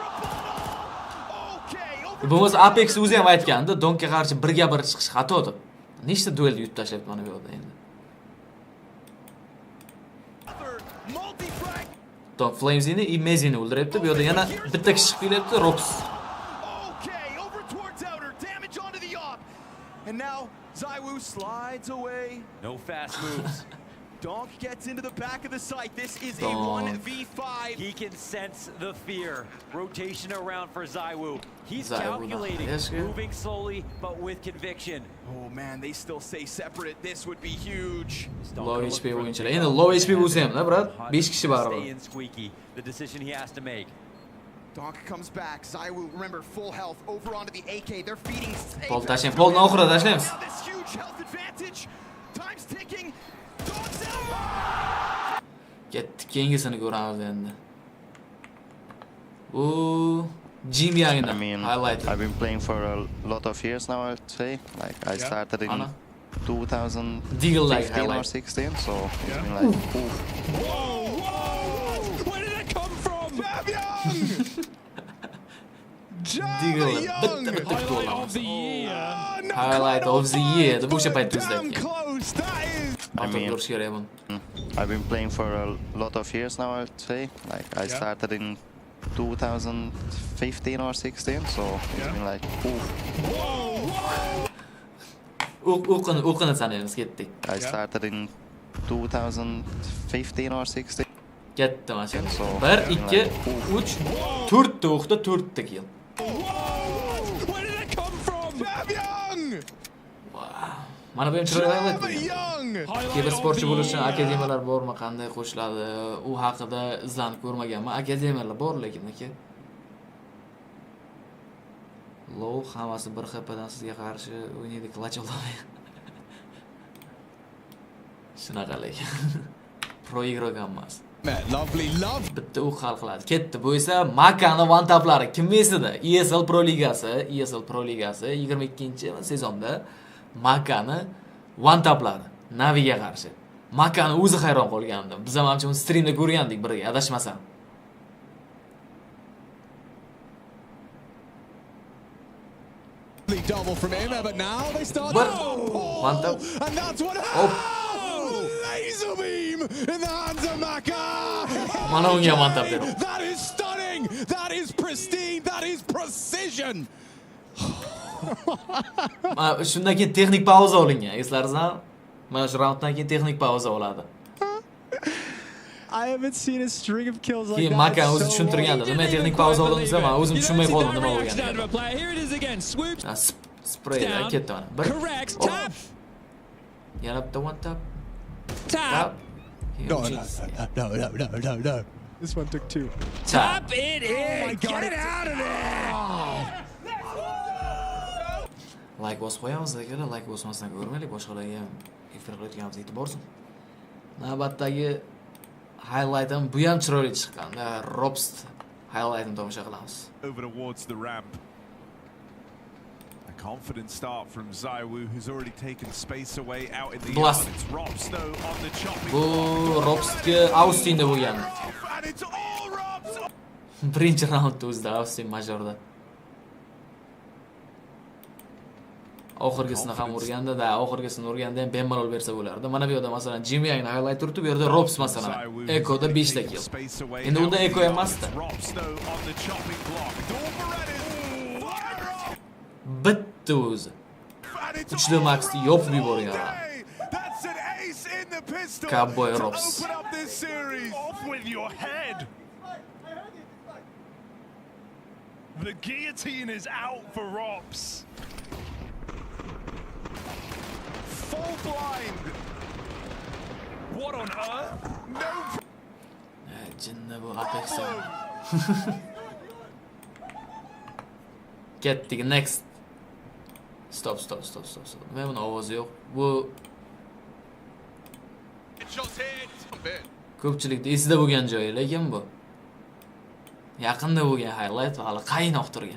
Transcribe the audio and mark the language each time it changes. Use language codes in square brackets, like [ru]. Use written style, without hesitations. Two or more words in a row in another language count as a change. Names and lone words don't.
[uz] Bo'lmasa Apex o'zi ham aytgandi, Donkga qarshi 1 ga 1 chiqish xato deb. Nechta duelni yutib tashlabdi mana bu yerda endi. Donk Flames'ini и Messini o'ldiryapti. Bu yerda yana bitta kishi chiqib kelyapti, Rox. [en] And now Zaiwu slides away. No fast moves. Donk gets into the back of the site. This is a 1v5. He can sense the fear. Rotation around for Zaiwu. He's calculating, moving slowly but with conviction. Oh man, they still stay separate. This would be huge. Low HP [uz] o'yinchilar. Endi [en] low HP [uz] bo'lsa ham, brat, 5 kishi baribir. [en] The decision he has to make. Donk comes back. Zaiwu, remember, full health. Over onto the AK. They're feeding. [uz] Pol tashlang, polni oxirida tashlaymiz. [en] This huge health advantage. Time's ticking. [uz] Ketdik, keyingisini ko'ramiz endi. [en] Ooh, Jim Young. I mean, I've been playing for a lot of years now, I'd say. Like, I started in 2015 or 16, so it's been like, Whoa! Where did it come from? Deagle, Highlight of the year. Highlight of the year. The bush payt tuzdak. I mean, I've been playing for a lot of years now, I'd say. Like, I started in 2015 or 16, so it's been like, [uz] o'qini sanaymiz, ketdik. [en] I started in 2015 or 16. [uz] Ketdi mana shu. 1 2 3 4 ta o'qda 4 ta kill. Mana bu ham chiroyli highlight bo'lgan. Kiber sportchi bo'lish uchun akademiyalar bormi, qanday qo'shiladi? U haqida izlanib ko'rmaganman. Akademiyalar bor, lekin aka. Low hammasi bir xapadan sizga qarshi o'ynaydi, klach olmaydi. Shunaqa lekin. Pro igrogan emas. [en] Lovely, love. [uz] Bitta u hal qiladi. Ketdi. Bu esa Makani [en] one taplari [uz] kim esida? ESL Pro Ligasi 22-sezonda Makani [en] one taplari [uz] Naviga qarshi. Makani o'zi hayron qolgandim. Biz ham uni streamda ko'rgandik birga, adashmasam. [en] Double from him, but now they start. One tap. And that's what happened. Laser beam in the hands of Maka. [uz] Mana unga [en] one tap [uz] berdi. [en] That is stunning. That is pristine. That is precision. [uz] Shundan keyin texnik pauza olingan. Eslaringizmi? Mana shu raunddan keyin texnik pauza oladi. [en] I haven't seen a string of kills like [uz] Keyin [en] that. [uz] Maka o'zi tushuntirgandi. Nima texnik pauza olinsa, men o'zim tushunmay qoldim nima bo'lganini. [en] Here it is again. Swoops. [uz] Spraydan ketdi mana. [en] Correct. Tap. [uz] Yana bitta [en] one tap. Tap. No. This one took two. Tap it in. Get out of there. [uz] Like bosib qo'yamiz akalar, like bosmasdan ko'rmaylik, boshqalarga ham efir qilayotganimiz e'tiborsin. Navbatdagi highlight'im bu ham chiroyli chiqqanda, Robst highlight'ini tomosha qilamiz. [en] Over towards the ramp. A confident start from Zaiwu, who's already taken space away out in the yard. It's Robst though on the chopping block. [uz] Bu Robstga Austinda bo'lgan. [en] And it's all Robst. [uz] Birinchi raundda o'zida Austin majorda. Oxirgisini ham urganda, oxirgisini urganda ham bemalol bersa bo'lardi. Mana bu yerda masalan Jimmy'ni highlight turibdi, bu yerda Robs masalan Ekoda 5 ta kill. Endi unda Eko emasdi. Bitta o'zi. 3 maxni yopib yuborgan. [en] Cowboy Robs. Off with your head. The guillotine is out for Robs. Full blind. What on earth? No. [uz] Jinna bu Apex. Ketdik next. Stop. Men buni ovozi yo'q. Bu ko'pchilikda esida bo'lgan joyi, lekin bu yaqinda bo'lgan highlight va hali qaynoq turgan.